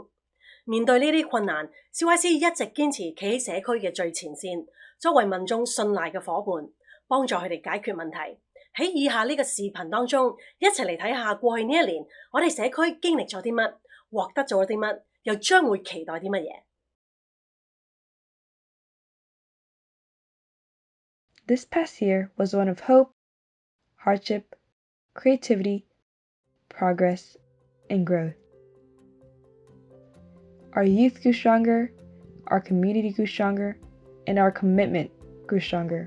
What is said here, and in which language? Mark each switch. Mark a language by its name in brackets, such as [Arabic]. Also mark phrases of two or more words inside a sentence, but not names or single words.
[Cantonese] 面對呢啲困難 ，CYC 一直堅持企喺社區嘅最前線，作為民眾信賴嘅夥伴，幫助佢哋解決問題。喺以下呢個視頻當中，一齊嚟睇下過去呢一年，我哋社區經歷咗啲乜，獲得咗啲乜，又將會期待啲乜嘢。 [English] This past year was one of hope, hardship, creativity, progress, and growth. Our youth grew stronger, our community grew stronger, and our commitment grew stronger.